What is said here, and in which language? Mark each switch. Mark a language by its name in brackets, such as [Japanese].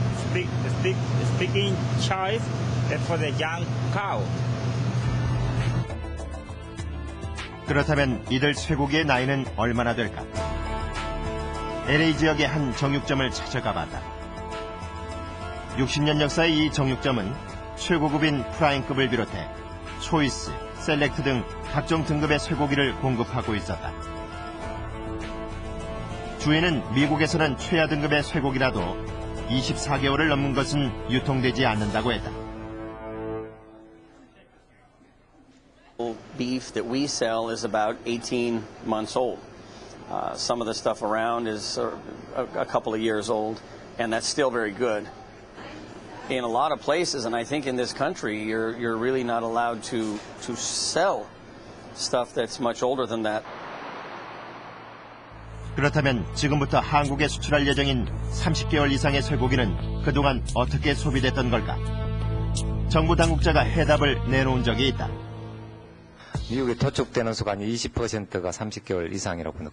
[English] Speaking choice for the young cow. [Korean] 그렇다면 이들 쇠고기의 나이는 얼마나 될까? LA 지역의 한 정육점을 찾아가 봤다. 60년 역사의 이 정육점은 최고급인 프라임급을 비롯해 초이스, 셀렉트 등 각종 등급의 쇠고기를 공급하고 있었다. 주인은 미국에서는 최하 등급의 쇠고기라도 24개월을 넘은 것은 유통되지 않는다고 했다. [English] Beef that we sell is about 18 months old. Some of the stuff around is a couple of years old, and that's still very good. In a lot of places, and I think in this country, you're really not allowed to sell stuff that's much older than that. [Korean] 그렇다면 지금부터 한국에 수출할 예정인 30개월 이상의 쇠고기는 그동안 어떻게 소비됐던 걸까? 정부 당국자가 해답을 내놓은 적이 있다. 미국에 도축되는 수가 한 20%가 30개월 이상이라고 합니다.